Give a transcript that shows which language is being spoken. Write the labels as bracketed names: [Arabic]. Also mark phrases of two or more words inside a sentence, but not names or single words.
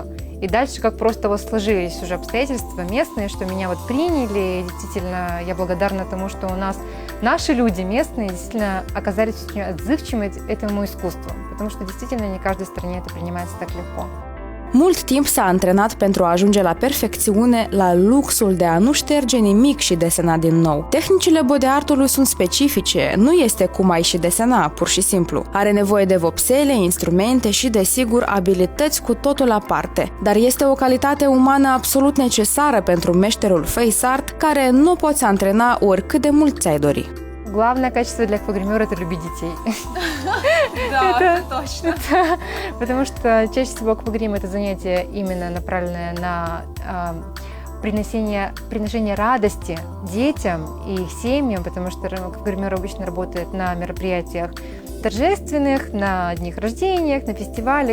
[Russian] И дальше как просто вот сложились уже обстоятельства местные, что меня вот приняли, и действительно я благодарна тому, что у нас наши люди местные действительно оказались очень отзывчивыми этому искусству, потому что действительно не в каждой стране это принимается так легко. [Romanian] Mult timp s-a antrenat pentru a ajunge la perfecțiune, la luxul de a nu șterge nimic și desena din nou. Tehnicile [English] body art- [Romanian] ului sunt specifice, nu este cum ai și desena, pur și simplu. Are nevoie de vopsele, instrumente și, desigur, abilități cu totul aparte. Dar este o calitate umană absolut necesară pentru meșterul [English] face art, [Romanian] care nu poți antrena oricât de mult ți-ai dori. [Russian] Главное качество для аквагримера – это любить детей. Да, это точно. Потому что чаще всего аквагрим – это занятие именно направленное на приношение радости детям и их семьям, потому что аквагример обычно работает на мероприятиях торжественных, на днях рождениях, на фестивалях.